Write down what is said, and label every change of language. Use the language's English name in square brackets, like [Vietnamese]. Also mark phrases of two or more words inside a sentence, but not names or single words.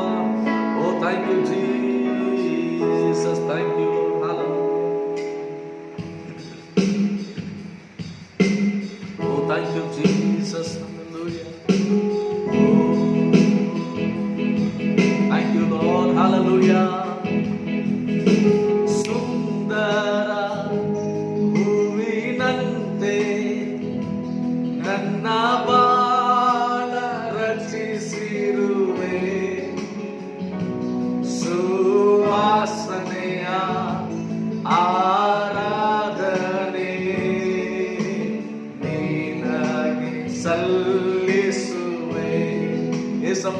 [English] Oh, thank you, Jesus. Thank you, Lord. Hallelujah. Oh, thank you, Jesus. Hallelujah. Thank you, Lord. Hallelujah. [Kannada] ಸುಂದರ ಹೂವಿನಂತೆ ನನ್ನ ಬಾಳ ರಚಿಸಿರುವೆ ಸುವಾಸನೆಯ ಆರಾಧನೆ ನಿನಗೆ ಸಲ್ಲಿಸುವೆ ಏಸಪ್ಪ.